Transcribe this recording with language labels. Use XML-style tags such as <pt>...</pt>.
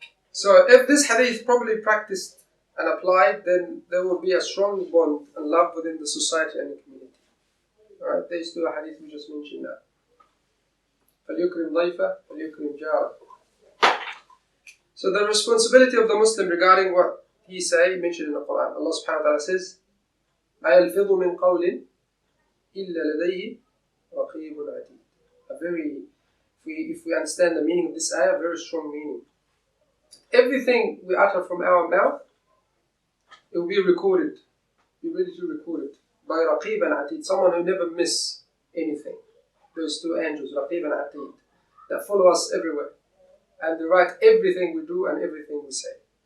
<en>So if this hadith properly practiced and applied, then there will be a strong bond and love within the society and the community. Alright, there's two hadith we just mentioned now.</en> <ar>فَلْيُكْرِمْ ضَيْفَهُ فَلْيُكْرِمْ جَارَهُ.</ar> <en>So the responsibility of the Muslim regarding what he mentioned in the Quran. Allah subhanahu wa ta'ala says,</en> <ar>مَا يَلْفِظُ مِنْ قَوْلٍ إِلَّا لَدَيْهِ رَقِيبٌ عَتِيدٌ.</ar> <en>If we understand the meaning of this ayah, very strong meaning. Everything we utter from our mouth, it will be recorded. Be ready to record it by Raqib and Atid, someone who never miss anything. Those two angels, Raqib and Atid, that follow us everywhere, and they write everything we do and everything we say.</en>